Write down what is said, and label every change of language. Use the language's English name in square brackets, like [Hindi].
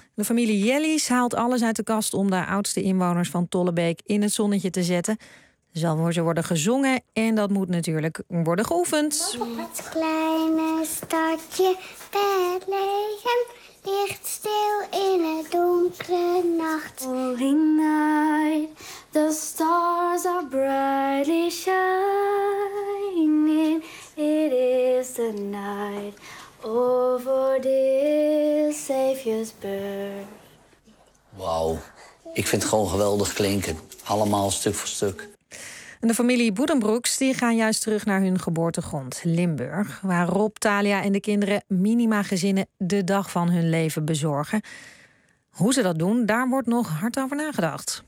[Dutch] De familie Jellies haalt alles uit de kast om de oudste inwoners van Tollebeek in het zonnetje te zetten. Zal ze worden gezongen en dat moet natuurlijk worden geoefend. Het kleine stadje Bethlehem ligt stil in een donkere nacht. [English] Holy night, the stars are brightly shining. It is the night of our dear Savior's birth. [Dutch] Wauw, ik vind het gewoon geweldig klinken. Allemaal stuk voor stuk. En de familie Boedenbroeks die gaan juist terug naar hun geboortegrond, Limburg, waar Rob, Talia en de kinderen minima gezinnen de dag van hun leven bezorgen. Hoe ze dat doen, daar wordt nog hard over nagedacht.